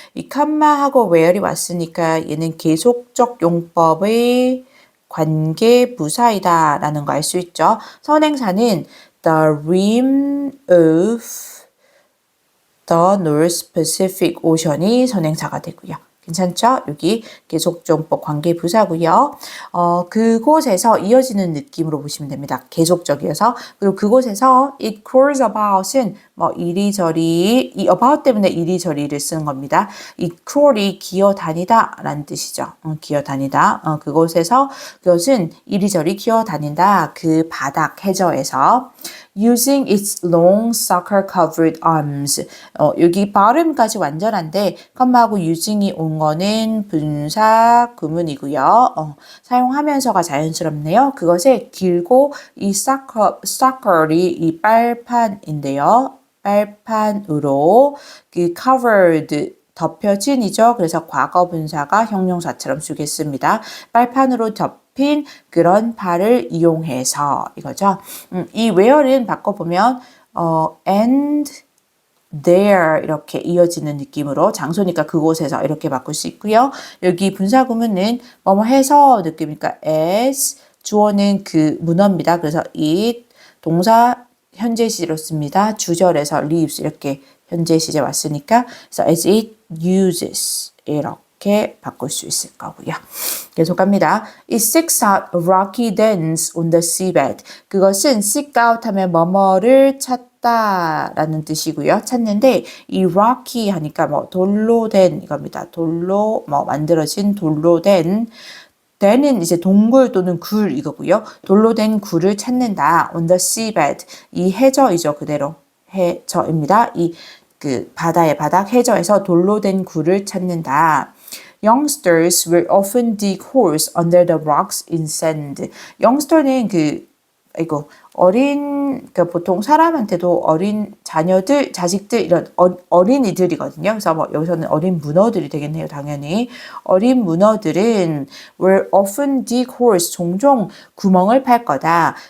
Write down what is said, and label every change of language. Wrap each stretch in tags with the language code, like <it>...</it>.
<ko>이 컴마하고 where이 왔으니까 얘는 계속적 용법의 관계 부사이다 라는 거 알 수 있죠. 선행사는 the rim of the North Pacific Ocean이 선행사가 되고요. 괜찮죠? 여기 계속적법 관계부사고요. 그곳에서 이어지는 느낌으로 보시면 됩니다. 계속적이어서. 그리고 그곳에서</ko> <en>it crawls about</en> <ko>은 뭐 이리저리, 이 about 때문에 이리저리를 쓰는 겁니다. 이 crawl이 기어다니다 라는 뜻이죠. 기어다니다. 그곳에서 그것은 이리저리 기어다닌다. 그 바닥 해저에서</ko> <en>using its long sucker-covered arms.</en> <ko>여기 발음까지 완전한데 컴마하고 using이 온 거는 분사 구문이고요. 사용하면서가 자연스럽네요. 그것에 길고 이 sucker이 이 빨판인데요. 빨판으로 그 covered 덮여진이죠. 그래서 과거 분사가 형용사처럼 쓰겠습니다. 빨판으로 덮인 그런 발을 이용해서 이거죠. 이 where는 바꿔보면 and there 이렇게 이어지는 느낌으로 장소니까 그곳에서 이렇게 바꿀 수 있고요. 여기 분사구문은 뭐뭐 해서 느낌이니까 as 주어는 그 문어입니다. 그래서 it 동사 현재 시제로 씁니다. 주절에서 leaves 이렇게 현재 시제 왔으니까 그래서 as it uses 이렇게 바꿀 수 있을 거고요. 계속 갑니다.</ko> <en>It seeks out rocky dens on the seabed.</en> <ko>그것은 seek out 하면 뭐뭐를 찾다 라는 뜻이고요. 찾는데 이 rocky 하니까 뭐 돌로 된 이겁니다. 돌로 뭐 만들어진 돌로 된 된은 이제 동굴 또는 굴 이거고요. 돌로 된 굴을 찾는다.</ko> <en>On the seabed.</en> <ko>이 해저이죠. 그대로 해저입니다. 이 그 바다의 바닥 해저에서 돌로 된 굴을 찾는다.</ko> <en>Youngsters will often dig holes under the rocks in sand.</en> <ko>youngster는 그러니까 보통 사람한테도 어린 자녀들, 자식들 이런 어린이들이거든요. 그래서 뭐 여기서는 어린 문어들이 되겠네요. 당연히 어린 문어들은</ko> <en>will often dig holes</en> <ko>종종 구멍을 팔 거다.</ko>